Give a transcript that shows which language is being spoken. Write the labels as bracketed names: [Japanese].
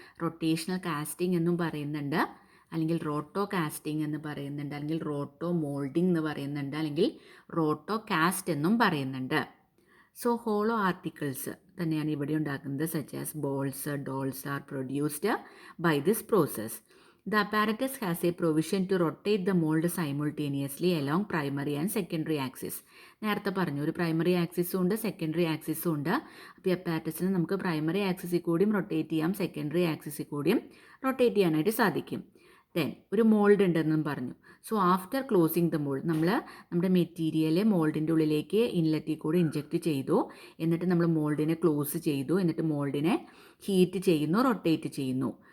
[Malayalam] Rotational casting എന്നും പറയുന്നുണ്ട്, അല്ലെങ്കിൽ റോട്ടോ കാസ്റ്റിംഗ് എന്ന് പറയുന്നുണ്ട്, അല്ലെങ്കിൽ റോട്ടോ മോൾഡിംഗ് എന്ന് പറയുന്നുണ്ട്, അല്ലെങ്കിൽ റോട്ടോ കാസ്റ്റ് എന്നും പറയുന്നുണ്ട്. [English] so hollow articles [Malayalam] തന്നെയാണ് ഇവിടെ ഉണ്ടാക്കുന്നത്, [English] Such as balls, dolls are produced by this process. The apparatus has a provision to rotate the mold simultaneously along primary and secondary axis. [Malayalam] നേരത്തെ പറഞ്ഞു, ഒരു പ്രൈമറി ആക്സിസും ഉണ്ട്, സെക്കൻഡറി ആക്സിസും ഉണ്ട്. അപ്പോൾ ഈ അപ്പാരറ്റസിന് നമുക്ക് പ്രൈമറി ആക്സിസിൽ കൂടിയും റൊട്ടേറ്റ് ചെയ്യാം, സെക്കൻഡറി ആക്സിസിൽ കൂടിയും റൊട്ടേറ്റ് ചെയ്യാനായിട്ട് സാധിക്കും. ദെൻ ഒരു മോൾഡ് ഉണ്ടെന്നും പറഞ്ഞു. [English] so after closing the mould, [Malayalam] നമ്മൾ നമ്മുടെ മെറ്റീരിയൽ മോൾഡിൻ്റെ ഉള്ളിലേക്ക് ഇൻലെറ്റിൽ കൂടി ഇഞ്ചെക്റ്റ് ചെയ്തു, എന്നിട്ട് നമ്മൾ മോൾഡിനെ ക്ലോസ് ചെയ്തു, എന്നിട്ട് മോൾഡിനെ ഹീറ്റ് ചെയ്യുന്നു, റൊട്ടേറ്റ് ചെയ്യുന്നു.